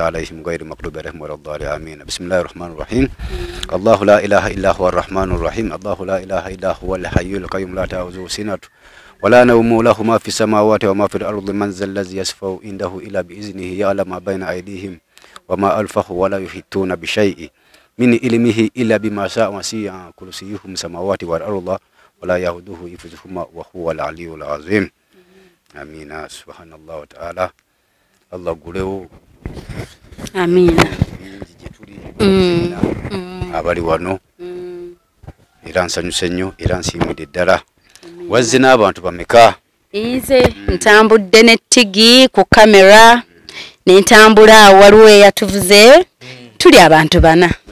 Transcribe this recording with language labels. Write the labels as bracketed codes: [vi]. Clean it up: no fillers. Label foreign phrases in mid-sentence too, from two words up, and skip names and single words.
[ar] عليهم غير المغضوب عليهم ولا الضالين آمين بسم الله الرحمن الرحيم الله لا إله إلا هو الرحمن الرحيم الله لا إله إلا هو الحي القيوم لا تأخذه سنة ولا نوم له ما في السماوات وما في الأرض من ذا الذي يشفع عنده إلا بإذنه يعلم ما بين أيديهم وما ألفه ولا يحيطون بشيء من علمه إلا بما شاء وسع كرسيه السماوات والأرض ولا يؤوده حفظهما وهو العلي العظيم آمين سبحان الله وتعالى الله قوله آمين [lg] abali wano era nsanyuse nnyo era nsiimidde ddala wazina abantu bameka ize ntambudde ne tigi ku kamera ne ntambula waliwo yatuvuze tuli abantu bana